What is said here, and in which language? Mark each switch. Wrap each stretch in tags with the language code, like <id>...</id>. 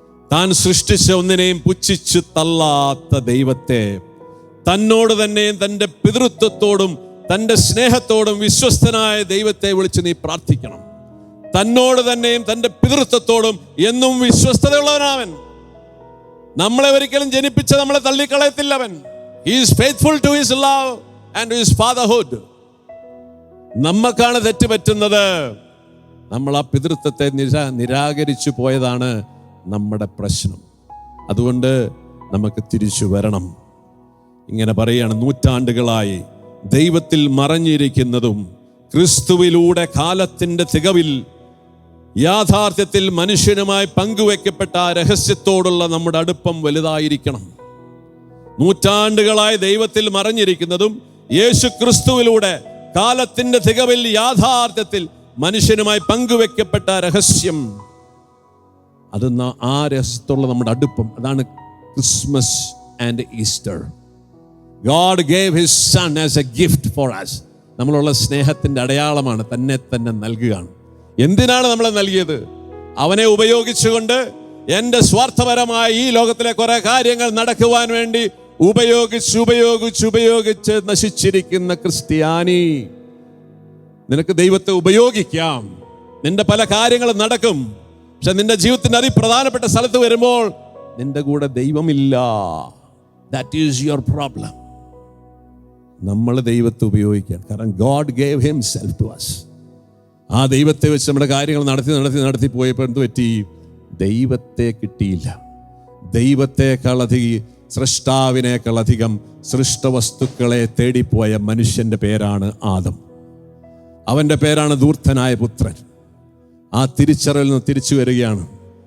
<ml>താൻ സൃഷ്ടിച്ച ഒന്നിനെയും പുച്ഛിച്ചു തള്ളാത്ത ദൈവത്തെ തന്നോട് തന്നെയും തൻ്റെ പിതൃത്വത്തോടും തൻ്റെ സ്നേഹത്തോടും വിശ്വസ്തനായ ദൈവത്തെ വിളിച്ച് നീ പ്രാർത്ഥിക്കണം. തന്നോട് തന്നെയും തൻ്റെ പിതൃത്വത്തോടും എന്നും വിശ്വസ്തതയുള്ളവനാവൻ. നമ്മളെ ഒരിക്കലും ജനിപ്പിച്ച് നമ്മളെ തള്ളിക്കളയത്തില്ല അവൻ.</ml> <en>He is faithful to his love and to his fatherhood.</en> <ml>നമ്മക്കാണ് തെറ്റ് പറ്റുന്നത്. നമ്മൾ ആ പിതൃത്വത്തെ നിരാകരിച്ചു പോയതാണ് നമ്മുടെ പ്രശ്നം. അതുകൊണ്ട് നമുക്ക് തിരിച്ചു വരണം. ഇങ്ങനെ പറയുകയാണ്, നൂറ്റാണ്ടുകളായി ദൈവത്തിൽ മറഞ്ഞിരിക്കുന്നതും ക്രിസ്തുവിലൂടെ കാലത്തിന്റെ തികവിൽ യാഥാർത്ഥ്യത്തിൽ മനുഷ്യനുമായി പങ്കുവെക്കപ്പെട്ട ആ രഹസ്യത്തോടുള്ള നമ്മുടെ അടുപ്പം വലുതായിരിക്കണം. നൂറ്റാണ്ടുകളായി ദൈവത്തിൽ മറഞ്ഞിരിക്കുന്നതും യേശു ക്രിസ്തുവിലൂടെ കാലത്തിന്റെ തികവിൽ യാഥാർത്ഥ്യത്തിൽ മനുഷ്യനുമായി പങ്കുവെക്കപ്പെട്ട രഹസ്യം, അതെന്ന ആ രഹസ്യത്തോടുള്ള നമ്മുടെ അടുപ്പം, അതാണ് Christmas and Easter.</ml> <en>God gave his son as a gift for us.</en> <ml>നമ്മളുള്ള സ്നേഹത്തിന്റെ അടയാളമാണ്, തന്നെ തന്നെ നൽകുകയാണ്. എന്തിനാണ് നമ്മളെ നൽകിയത്? അവനെ ഉപയോഗിച്ചുകൊണ്ട് എൻ്റെ സ്വാർത്ഥപരമായ ഈ ലോകത്തിലെ കുറെ കാര്യങ്ങൾ നടക്കുവാൻ വേണ്ടി ഉപയോഗിച്ച് നശിച്ചിരിക്കുന്ന ക്രിസ്ത്യാനി, നിനക്ക് ദൈവത്തെ ഉപയോഗിക്കാം. നിന്റെ പല കാര്യങ്ങളും നടക്കും. പക്ഷെ നിന്റെ ജീവിതത്തിന്റെ അതിപ്രധാനപ്പെട്ട സ്ഥലത്ത് വരുമ്പോൾ നിന്റെ കൂടെ ദൈവമില്ല.</ml> <en>That is your problem.</en> <ml>നമ്മൾ ദൈവത്തെ ഉപയോഗിക്കാൻ, കാരണം</ml> <en>God gave himself to us.</en> <ml>ആ ദൈവത്തെ വെച്ച് നമ്മുടെ കാര്യങ്ങൾ നടത്തി പോയപ്പോൾ എന്ത് പറ്റി? ദൈവത്തെ കിട്ടിയില്ല. ദൈവത്തെക്കാളധികം, സൃഷ്ടാവിനേക്കാളധികം സൃഷ്ടവസ്തുക്കളെ തേടിപ്പോയ മനുഷ്യന്റെ പേരാണ് ആദം. അവന്റെ പേരാണ് ധൂർത്തനായ പുത്രൻ. ആ തിരിച്ചറിവിൽ നിന്ന് തിരിച്ചു വരികയാണ്.</ml>